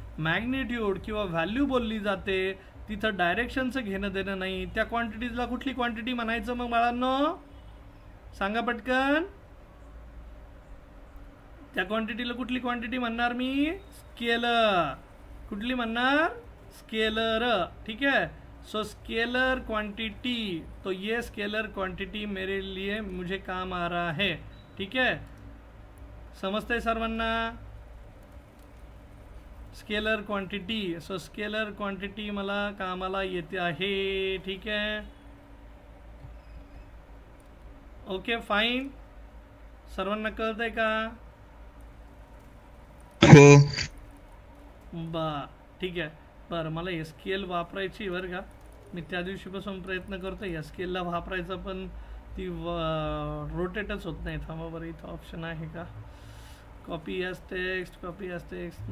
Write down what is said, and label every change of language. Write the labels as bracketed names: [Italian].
[Marathi] Magnitude किंवा value बोलली जाते, तिथं डायरेक्शनचं घेणं देणं नाही. त्या क्वांटिटीजला कुठली क्वांटिटी म्हणायचं मग बाळांनो? सांगा पटकन. त्या क्वांटिटीला कुठली क्वांटिटी म्हणणार मी? स्केलर. कुठली म्हणणार? स्केलर. [Hindi] ठीक है. सो स्केलर क्वांटिटी, तो ये स्केलर क्वांटिटी मेरे लिए मुझे काम आ रहा है. ठीक है, [Marathi] समजतंय सर्वांना? Scalar quantity. So scalar quantity मला कामाला येते आहे. ठीक आहे, ओके फाईन. सर्वांना कळतंय का? हो. ठीक आहे. बरं, मला हे स्केल वापरायची बरं का. मी त्या दिवशीपासून प्रयत्न करतो या स्केलला वापरायचा, पण ती रोटेटच होत नाही. थांबा बरं, इथं ऑप्शन आहे का? [English] Copy as text, copy as text.